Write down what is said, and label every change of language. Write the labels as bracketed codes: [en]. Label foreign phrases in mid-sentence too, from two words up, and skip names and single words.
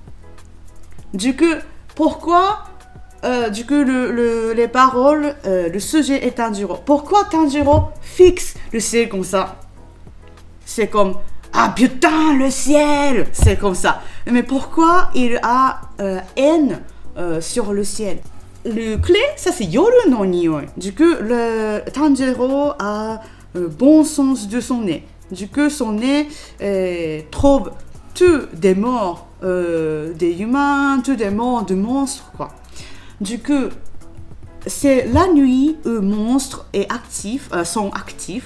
[fr] Du coup, pourquoi du coup, les paroles, le sujet est Tanjiro. Pourquoi Tanjiro fixe le ciel comme ça? C'est comme ah putain le ciel, c'est comme ça. Mais pourquoi il a haine sur le ciel? Le clé, ça c'est [ja] 夜の匂い. [fr] Du coup, le Tanjiro a bon sens de son nez. Du coup, son nez trouve tous des morts, des humains, tous des morts de monstres, quoi. Du coup, c'est la nuit où monstres sont actifs.